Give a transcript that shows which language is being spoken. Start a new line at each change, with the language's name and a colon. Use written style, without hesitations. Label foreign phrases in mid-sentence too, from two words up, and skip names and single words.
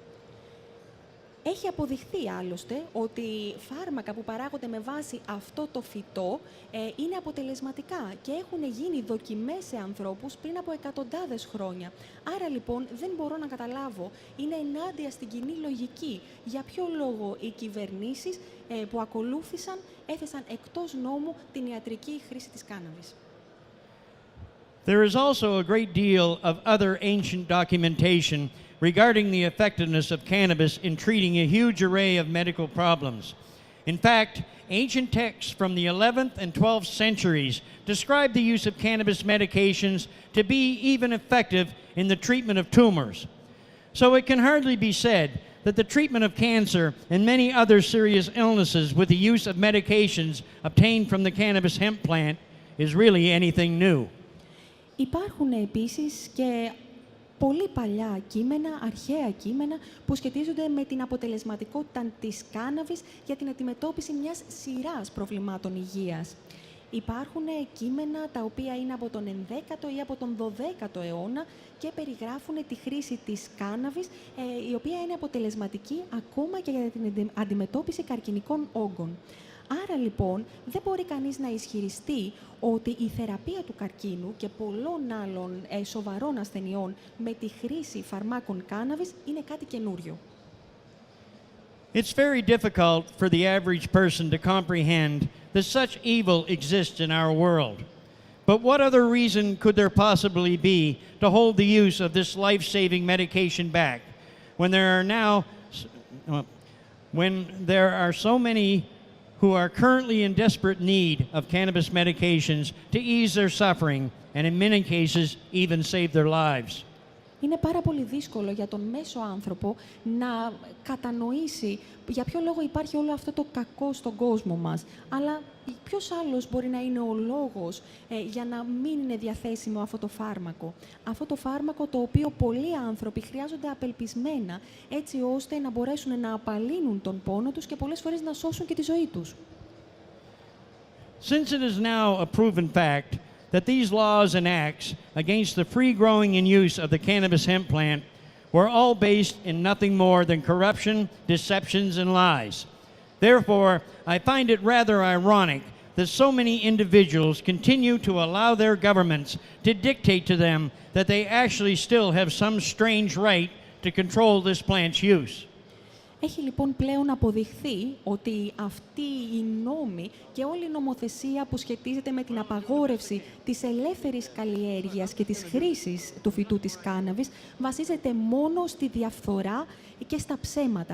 Greek: Έχει αποδειχθεί άλλωστε ότι φάρμακα που παράγονται με βάση αυτό το φυτό είναι αποτελεσματικά και έχουν γίνει δοκιμές σε ανθρώπους πριν από εκατοντάδες χρόνια. Άρα λοιπόν δεν μπορώ να καταλάβω, είναι ενάντια στην κοινή λογική για ποιο λόγο οι κυβερνήσεις που ακολούθησαν έθεσαν εκτός νόμου την ιατρική χρήση της κάναβης.
English: There is also a great deal of other ancient documentation regarding the effectiveness of cannabis in treating a huge array of medical problems. In fact, ancient texts from the 11th and 12th centuries describe the use of cannabis medications to be even effective in the treatment of tumors. So it can hardly be said that the treatment of cancer and many other serious illnesses with the use of medications obtained from the cannabis hemp plant is really anything new.
Greek: Υπάρχουν επίσης και πολύ παλιά κείμενα, αρχαία κείμενα, που σχετίζονται με την αποτελεσματικότητα της κάναβης για την αντιμετώπιση μιας σειράς προβλημάτων υγείας. Υπάρχουν κείμενα τα οποία είναι από τον 11ο ή από τον 12ο αιώνα και περιγράφουν τη χρήση της κάναβης, η οποία είναι αποτελεσματική ακόμα και για την αντιμετώπιση καρκινικών όγκων. Άρα, λοιπόν, δεν μπορεί κανείς να ισχυριστεί ότι η θεραπεία του καρκίνου και πολλών άλλων σοβαρών ασθενειών με τη χρήση φαρμάκων κάναβης είναι κάτι καινούριο.
English: It's very difficult for the average person to comprehend that such evil exists in our world. But what other reason could there possibly be to hold the use of this life-saving medication back when there are so many who are currently in desperate need of cannabis medications to ease their suffering and in many cases even save their lives?
Greek: Είναι πάρα πολύ δύσκολο για τον μέσο άνθρωπο να κατανοήσει για ποιο λόγο υπάρχει όλο αυτό το κακό στον κόσμο μας. Αλλά ποιος άλλος μπορεί να είναι ο λόγος για να μην είναι διαθέσιμο αυτό το φάρμακο. Αυτό το φάρμακο το οποίο πολλοί άνθρωποι χρειάζονται απελπισμένα, έτσι ώστε να μπορέσουν να απαλύνουν τον πόνο τους και πολλές φορές να σώσουν και τη ζωή τους.
English: Since it is now a proven fact that these laws and acts against the free growing and use of the cannabis hemp plant were all based in nothing more than corruption, deceptions, and lies. Therefore, I find it rather ironic that so many individuals continue to allow their governments to dictate to them that they actually still have some strange right to control this plant's use.
Greek: Έχει λοιπόν πλέον αποδειχθεί ότι αυτή η νόμη και όλη η νομοθεσία που σχετίζεται με την απαγόρευση της ελεύθερης καλλιέργειας και της χρήσης του φυτού της κάναβης βασίζεται μόνο στη διαφθορά και στα ψέματα.